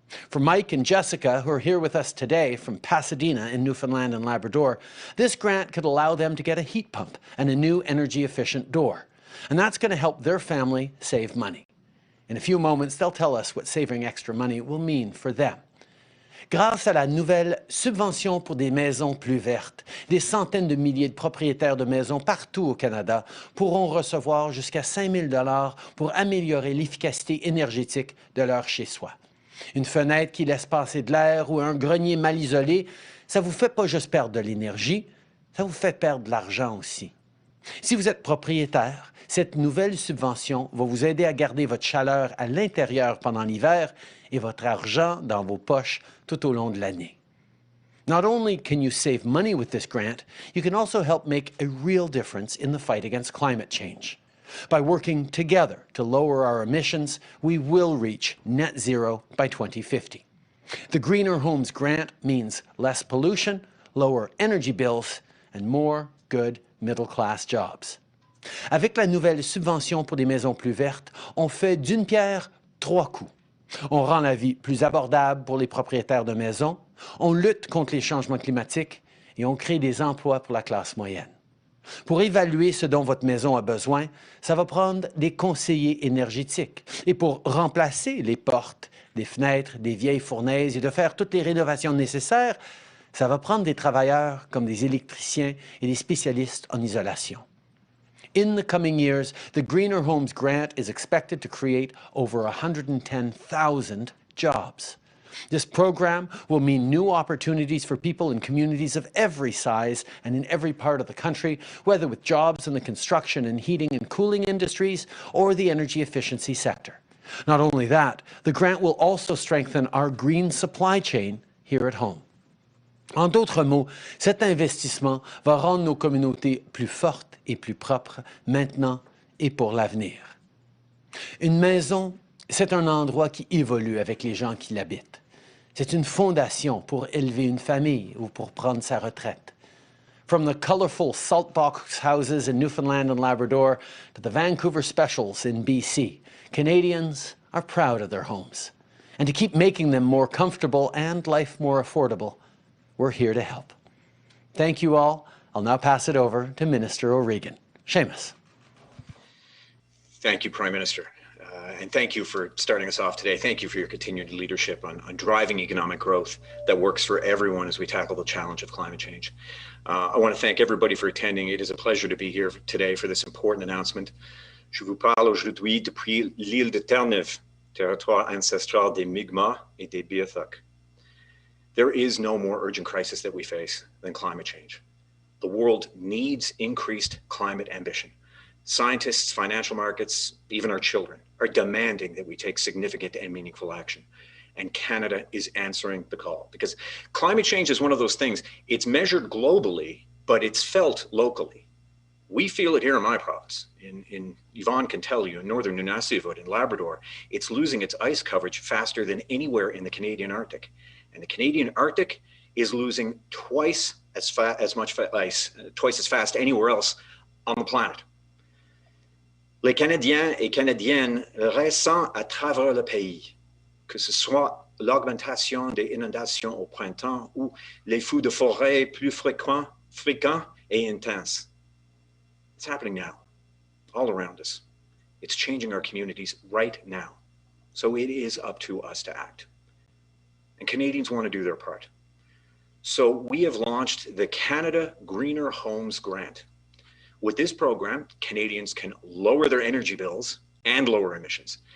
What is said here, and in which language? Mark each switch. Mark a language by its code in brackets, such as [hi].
[en] For Mike and Jessica, who are here with us today from Pasadena in Newfoundland and Labrador, this grant could allow them to get a heat pump and a new energy-efficient door. And that's going to help their family save money. In a few moments, they'll tell us what saving extra money will mean for them. [fr] Grâce à la nouvelle subvention pour des maisons plus vertes, des centaines de milliers de propriétaires de maisons partout au Canada pourront recevoir jusqu'à 5 000 $ pour améliorer l'efficacité énergétique de leur chez-soi. Une fenêtre qui laisse passer de l'air ou un grenier mal isolé, ça vous fait pas juste perdre de l'énergie, ça vous fait perdre de l'argent aussi. Si vous êtes propriétaire, cette nouvelle subvention va vous aider à garder votre chaleur à l'intérieur pendant l'hiver et votre argent dans vos poches tout au long de l'année. [en] Not only can you save money with this grant, you can also help make a real difference in the fight against climate change. By working together to lower our emissions, we will reach net zero by 2050. The Greener Homes Grant means less pollution, lower energy bills, and more good middle-class jobs. [fr] Avec la nouvelle subvention pour des maisons plus vertes, on fait d'une pierre 3 coups. On rend la vie plus abordable pour les propriétaires de maisons, on lutte contre les changements climatiques et on crée des emplois pour la classe moyenne. Pour évaluer ce dont votre maison a besoin, ça va prendre des conseillers énergétiques. Et pour remplacer les portes, les fenêtres, des vieilles fournaises et de faire toutes les rénovations nécessaires, ça va prendre des travailleurs comme des électriciens et des spécialistes en isolation. [en] In the coming years, the Greener Homes Grant is expected to create over 110,000 jobs. This program will mean new opportunities for people in communities of every size and in every part of the country, whether with jobs in the construction and heating and cooling industries or the energy efficiency sector. Not only that, the grant will also strengthen our green supply chain here at home. [fr] En d'autres mots, cet investissement va rendre nos communautés plus fortes et plus propres maintenant et pour l'avenir. Une maison, c'est un endroit qui évolue avec les gens qui l'habitent. C'est une fondation pour élever une famille ou pour prendre sa retraite. [en] From the colorful saltbox houses in Newfoundland and Labrador to the Vancouver Specials in BC, Canadians are proud of their homes. And to keep making them more comfortable and life more affordable, we're here to help. Thank you all. I'll now pass it over to Minister O'Regan. Seamus. Thank you, Prime Minister. And thank you for starting us off today. Thank you for your continued leadership on driving economic growth that works for everyone as we tackle the challenge of climate change. I want to thank everybody for attending. It is a pleasure to be here today for this important announcement. [fr] Je vous parle aujourd'hui depuis l'île de Terre-Neuve, territoire ancestral des Mi'kmaq et des Beothuk. [en] There is no more urgent crisis that we face than climate change. The world needs increased climate ambition. Scientists, financial markets, even our children are demanding that we take significant and meaningful action. And Canada is answering the call, because climate change is one of those things, it's measured globally, but it's felt locally. We feel it here in my province. Yvonne can tell you, in northern Nunavut, in Labrador, it's losing its ice coverage faster than anywhere in the Canadian Arctic. And the Canadian Arctic is losing twice as much ice, twice as fast anywhere else on the planet. [fr] Les Canadiens et Canadiennes ressentent à travers le pays, que ce soit l'augmentation des inondations au printemps ou les feux de forêt plus fréquents et intenses. [en] It's happening now, all around us. It's changing our communities right now. So it is up to us to act. And Canadians want to do their part. So we have launched the Canada Greener Homes Grant. With this program, Canadians can lower their energy bills and lower emissions.